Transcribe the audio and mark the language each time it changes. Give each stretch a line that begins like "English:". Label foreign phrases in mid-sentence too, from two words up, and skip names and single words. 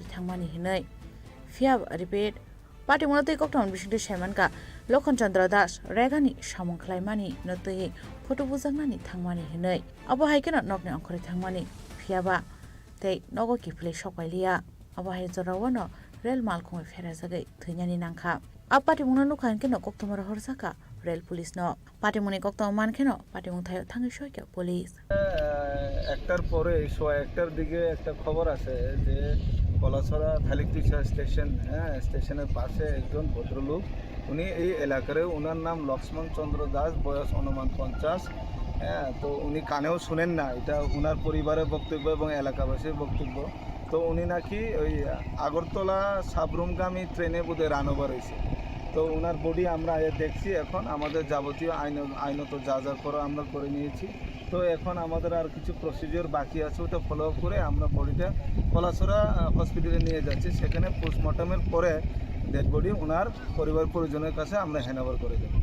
Kok Borok: थांमानि हिनै फियाब रिपेट पाटिमुनो तै कक्तमन बिसुंते साइमानका लखन चंद्र दास रेगानि सामुं खलायमानि नतै फटो बुजागनानि थांमानि हिनै अब हायकेनो नगनि अंखरि थांमानि फियाबा तै नगो किफले सकायलिया अब हाय जरावनो रेल मालखौ फेराजागै थैनानि नांखा अब पाटिमुनो नुखानकेनो कक्तमर हरसाका रेल पुलिस न पाटिमुनि कक्तम मानकेनो पाटिमुं थायो थांगै सयका पुलिस
Bangla: একটার পরে সোয়া একটার দিকে একটা খবর আছে যে কলাছড়া থালিকতুইছা স্টেশন স্টেশনের পাশে একজন ভদ্রলোক উনি এই এলাকারে ওনার নাম লক্ষ্মণ চন্দ্র দাস বয়স অনুমান 50 তো উনি কানেও শুনেন না এটা ওনার পরিবারের বক্তব্য এবং এলাকাবাসীর বক্তব্য তো উনি নাকি ওই আগরতলা সাবরুমগামী ট্রেনে বোধহয়
English: run over
Bangla: হয়েছে তো ওনার বডি আমরা দেখছি এখন আমাদের যাবতীয় আইনত যা যা করো আমরা করে নিয়েছি তো এখন আমাদের আর কিছু প্রসিডিওর বাকি আছে ওটা
English: follow up
Bangla: করে আমরা বডিটা কলাছড়া হসপিটালে নিয়ে যাচ্ছি সেখানে পোস্টমর্টমের পরে
English: dead body
Bangla: ওনার পরিবার পরিজনের কাছে আমরা
English: hand over
Bangla: করে দেব